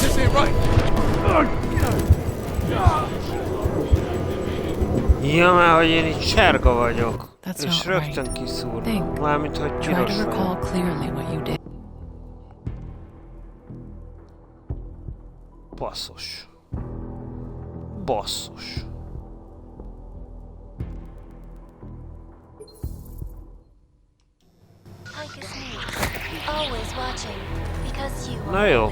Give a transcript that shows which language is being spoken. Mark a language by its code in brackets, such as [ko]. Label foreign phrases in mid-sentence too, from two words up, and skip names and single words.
[en] This ain't right. [hu] Ja, mert hogy én itt sárga vagyok. [en] That's [hu] És [en] not [hu] rögtön [en] right. [hu] kiszúr. [en] Think. [hu] Mármint, hogy [en] Try [hu] piros [en] to recall [hu] vagyok. [en] clearly what you did. [hu] Basszus. Basszus. Na jó.